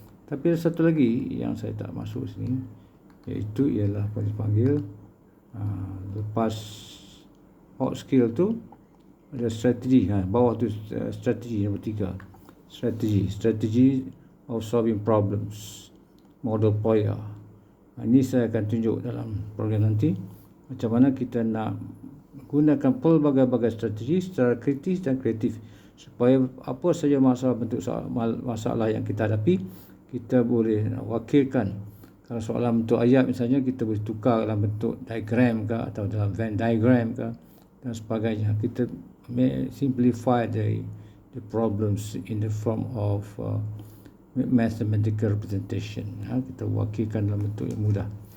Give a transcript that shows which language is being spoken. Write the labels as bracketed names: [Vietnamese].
[Malay] Tapi ada satu lagi yang saya tak masuk sini, iaitu ialah apa dipanggil lepas hot skill tu ada strategi. Bawah tu strategi nombor 3. [English] Strategi of solving problems, model POYA. [Malay] Ini saya akan tunjuk dalam program nanti, macam mana kita nak gunakan pelbagai-bagai strategi secara kritis dan kreatif, supaya apa saja bentuk masalah yang kita hadapi, kita boleh wakilkan. Kalau soalan bentuk ayat misalnya, kita boleh tukar dalam bentuk diagram ke, atau dalam Venn diagram ke, dan sebagainya. [English] Kita simplify the problems in the form of mathematical representation. [Malay] Kita wakilkan dalam bentuk yang mudah.